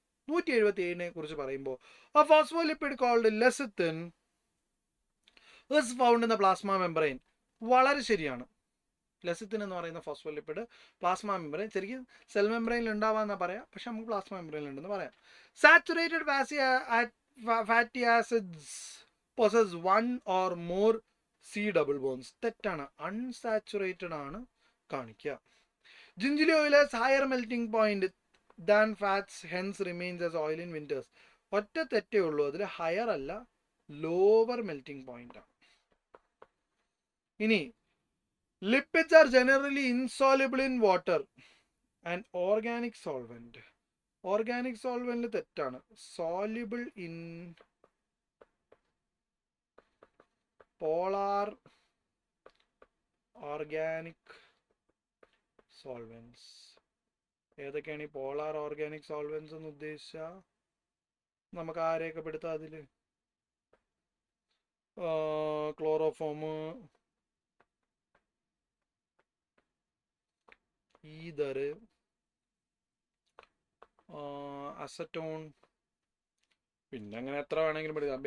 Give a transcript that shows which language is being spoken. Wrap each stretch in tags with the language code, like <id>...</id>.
<ml>177നെ കുറിച്ച് പറയുമ്പോൾ</ml> <en>a phospholipid called lecithin is found in the plasma membrane.</en> <ml>വളരെ ശരിയാണ്. ലെസിത്തിൻ എന്ന് പറയുന്ന ഫോസ്ഫോലിപ്പിഡ് പ്ലാസ്മ മെമ്പറൈൻ, ശരിക്കും സെൽ മെമ്പറൈനിൽ ഉണ്ടാവാന്നാ പറയാം, പക്ഷെ നമുക്ക് പ്ലാസ്മ മെമ്പറൈനിൽ ഉണ്ടെന്ന് പറയാം.</ml> <en>Saturated fatty acids possess 1 or more C double bonds.</en> <ml>തെറ്റാണ്. അൺസാച്ചുറേറ്റഡ് ആണ് കാണിക്കുക.</ml> <en>Gingelly oil has higher melting point than fats, hence remains as oil in winters.</en> <ml>ഒറ്റ തെറ്റേ ഉള്ളൂ, അതിൽ ഹയർ അല്ല, ലോവർ മെൽറ്റിംഗ് പോയിന്റ് ആണ്.</ml> <en>ഇനി lipids are generally insoluble in water and organic solvent. Organic solvent</en> <ml>തെറ്റാണ്.</ml> <en>soluble in polar organic solvents.</en> <ml>ഏതൊക്കെയാണ് ഈ polar organic solvents എന്ന് ഉദ്ദേശിച്ചാൽ നമുക്ക് ആരെയൊക്കെ പെടുത്താം അതിൽ? ക്ലോറോഫോം, ഈതർ, അസറ്റോൺ, പിന്നെ അങ്ങനെ എത്ര വേണമെങ്കിലും പെടുത്താം.</ml>